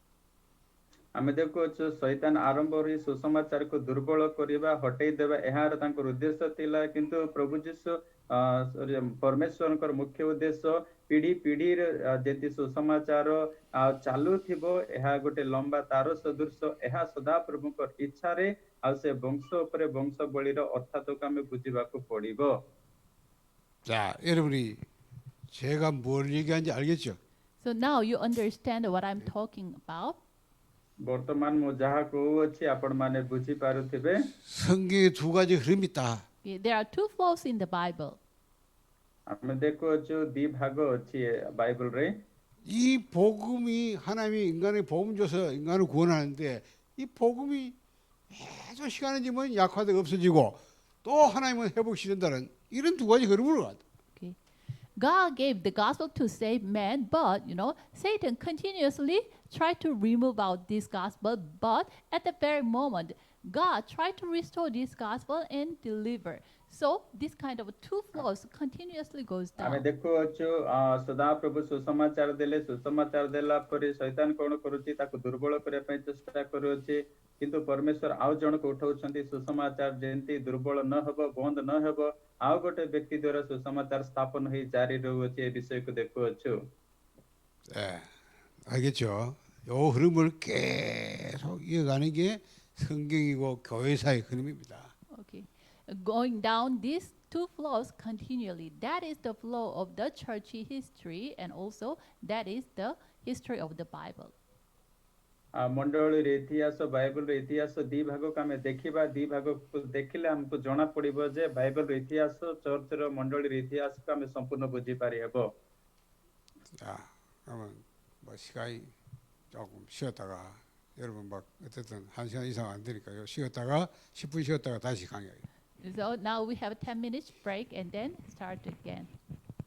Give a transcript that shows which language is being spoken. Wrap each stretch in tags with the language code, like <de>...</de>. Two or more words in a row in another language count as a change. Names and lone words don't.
<or>ଆମେ ଦେଖୁଛୁ ଶୈତାନ ଆରମ୍ଭରୁ ସୁସମାଚାରକୁ ଦୁର୍ବଳ କରିବା ହଟେଇ ଦେବା ଏହାର ତାଙ୍କର ଉଦ୍ଦେଶ୍ୟ ଥିଲା କିନ୍ତୁ ପ୍ରଭୁ ଯୀଶୁ ପରମେଶ୍ୱରଙ୍କର ମୁଖ୍ୟ ଉଦ୍ଦେଶ୍ୟ ପିଢି ପିଢିରେ ଯେତେ ସୁସମାଚାର ଚାଲୁଥିବ ଏହା ଗୋଟେ ଲମ୍ବା ତାର ସଦୃଶ ଏହା ସଦାପ୍ରଭୁଙ୍କ ଇଚ୍ଛାରେ ଆଉ ସେ ବଂଶ ଉପରେ ବଂଶାବଳୀର ଅର୍ଥାତକୁ ଆମେ ବୁଝିବାକୁ ପଡିବ।</or> <ko>자, 여러분이 제가 뭘 얘기하는지 알겠죠?</ko> <en>So now you understand what I'm talking about.</en> <or>ବର୍ତ୍ତମାନ ମୁଁ ଯାହା କହୁଅଛି ଆପଣ ମାନେ ବୁଝି ପାରୁଥିବେ।</or> <ko>성경에 두 가지 흐름이 있다.</ko> <en>Okay, there are two flows in the Bible.</en> <or>ଆମେ ଦେଖୁଅଛୁ ଦି ଭାଗ ଅଛି ବାଇବଲରେ।</or> <ko>이 복음이 하나님이 인간의 복음 줘서 인간을 구원하는데 이 복음이 계속 시간이 지면 약화되고 없어지고 또 하나님은 회복시킨다는 이런 두 가지 흐름으로 간다.</ko> <en>Okay. God gave the gospel to save man, but Satan continuously tried to remove out this gospel, but at the very moment God tried to restore this gospel and deliver. So this kind of two flows continuously goes</en> <or>ଆମେ</or> <en>down.</en> <or>ଦେଖୁଅଛୁ ସଦାପ୍ରଭୁ ସୁସମାଚାର ଦେଲେ ସୁସମାଚାର ଦେଲା ପରେ ଶୈତାନ କଣ କରୁଛି ତାକୁ ଦୁର୍ବଳ କରିବା ପାଇଁ ଚେଷ୍ଟା କରୁଅଛି କିନ୍ତୁ ପରମେଶ୍ୱର ଆଉ ଜଣକୁ ଉଠାଉଛନ୍ତି ସୁସମାଚାର ଯେମିତି ଦୁର୍ବଳ ନ ହେବ ବନ୍ଦ ନ ହେବ ଆଉ ଗୋଟେ ବ୍ୟକ୍ତି ଦ୍ୱାରା ସୁସମାଚାର ସ୍ଥାପନ ହେଇ ଜାରି ରହୁଅଛି ଏ ବିଷୟକୁ ଦେଖୁଅଛୁ।</or> <ko>네, 알겠죠? 요 흐름을 계속 이어가는 게 성경이고 교회사의 흐름입니다.</ko> <en>Okay. Going down these two flows continually. That is the flow of the church history, and also that is the history of the Bible.</en> <or>ମଣ୍ଡଳୀର ଇତିହାସ ବାଇବଲର ଇତିହାସ ଦି ଭାଗକୁ ଆମେ ଦେଖିବା ଦି ଭାଗକୁ ଦେଖିଲେ ଆମକୁ ଜଣା ପଡିବ ଯେ ବାଇବଲର ଇତିହାସ ଚର୍ଚ୍ଚର ମଣ୍ଡଳୀର 이티하스କୁ ଆମେ ସମ୍ପୂର୍ଣ୍ଣ ବୁଝି ପାରିହେବ।</or> <ko>자, 그러면 뭐 시간이 조금 쉬었다가 여러분 막 어쨌든 1시간 이상 안 되니까요. 쉬었다가 10분 쉬었다가 다시 강의해요.</ko> <en>So now we have a 10 minutes break and then start again.</en>